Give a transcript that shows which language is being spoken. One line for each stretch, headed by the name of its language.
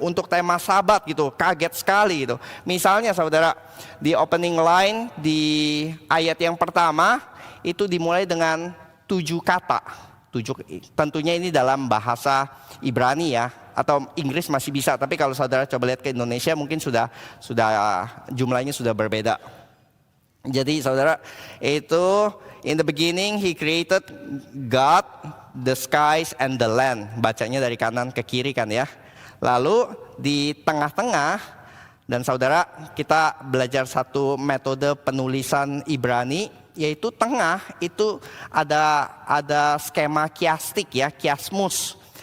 Indonesian: Untuk tema Sabat gitu, kaget sekali gitu. Misalnya saudara, di opening line di ayat yang pertama itu dimulai dengan 7 kata. 7, tentunya ini dalam bahasa Ibrani ya, atau Inggris masih bisa. Tapi kalau saudara coba lihat ke Indonesia mungkin sudah jumlahnya sudah berbeda. Jadi saudara, itu
English: in the beginning he created God, the skies and the land.
Indonesian: Bacanya dari kanan ke kiri kan ya. Lalu di tengah-tengah, dan saudara kita belajar satu metode penulisan Ibrani, yaitu tengah itu ada skema kiastik ya, kiasmus.